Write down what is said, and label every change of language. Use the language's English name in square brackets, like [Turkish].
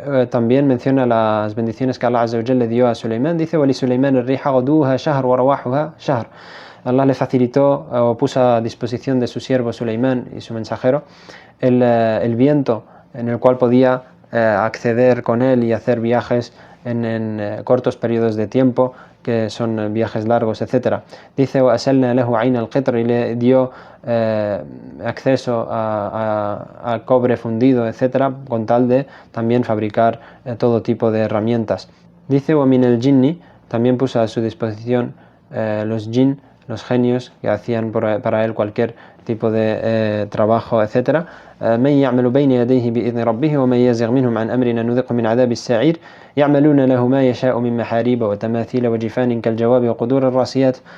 [Spanish] También menciona las bendiciones que Allah Azza wa Jalla le dio a Suleimán. Dice: [Arabic] "Wali Suleimán الريح غدوها شهر ورواحها شهر". [Spanish] Allah le facilitó o puso a disposición de su siervo Suleimán y su mensajero el viento, en el cual podía acceder con él y hacer viajes en cortos periodos de tiempo, que son viajes largos, etc. Dice: [Arabic] وَأَسَلْنَا لَهُ عَيْنَ الْقِطْرِ, [Spanish] y le dio acceso a cobre fundido, etc., con tal de también fabricar todo tipo de herramientas. Dice: [Arabic] وَمِنَ الْجِنِّ, [Spanish] también puso a su disposición los jinn, los genios, que hacían para él cualquier tipo de trabajo, etc. [Arabic] من يعمل بين يديه بإذن ربه ومن يزغ منهم عن أمرنا نذقه من عذاب السعير يعملون له ما يشاء من محاريب وتماثيل وجفان كالجواب وقدور الراسيات.